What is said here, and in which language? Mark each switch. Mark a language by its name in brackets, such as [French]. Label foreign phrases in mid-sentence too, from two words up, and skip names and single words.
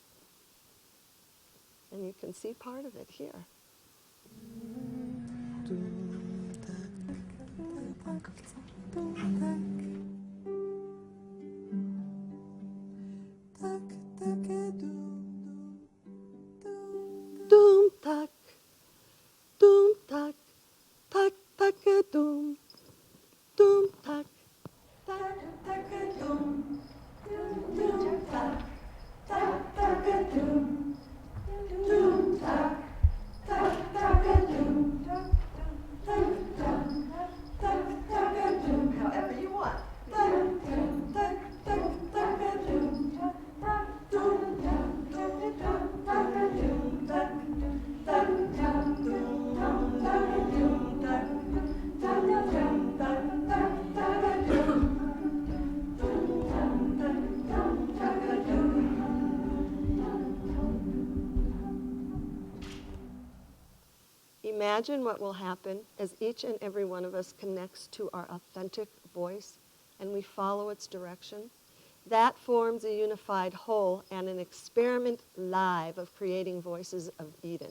[English] And you can see part of it here. Doom tak, doom tak, tak tak a doom, doom tak, tak tak a doom, doom tak, tak tak a doom, doom tak, tak tak a doom, tak tak, tak tak a doom. However you want. Tak tak tak tak a doom, tak doom tak, tak tak a doom, tak tak tak doom, tak a doom, tak tak tak tak tak a doom, doom tak tak a doom. Imagine what will happen as each and every one of us connects to our authentic voice and we follow its direction. That forms a unified whole and an experiment live of creating voices of Eden.